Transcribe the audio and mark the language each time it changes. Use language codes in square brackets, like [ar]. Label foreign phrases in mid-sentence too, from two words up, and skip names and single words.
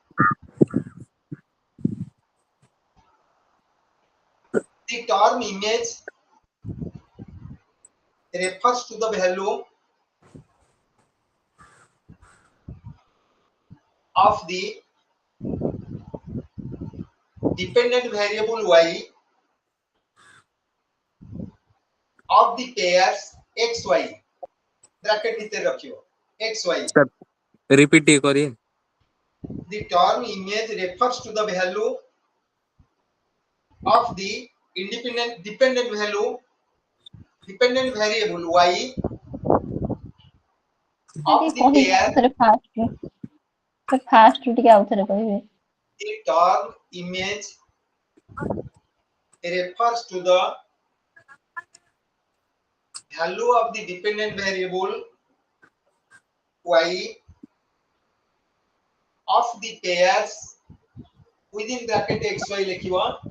[en] The term image refers to the value of the dependent variable y of the pairs xy bracket [or] ଭିତରେ ରଖିବ [en] xy. Sir, repeat [or] ଟିକେ କରିଏ। [en] The term image refers to the value of the dependent variable y of the pair. [or] ଫାଷ୍ଟ ଟିକେ ଆଉଥରେ କହିବେ। [en] The term image refers to the value of the dependent variable y of the pairs within bracket xy लिखिवा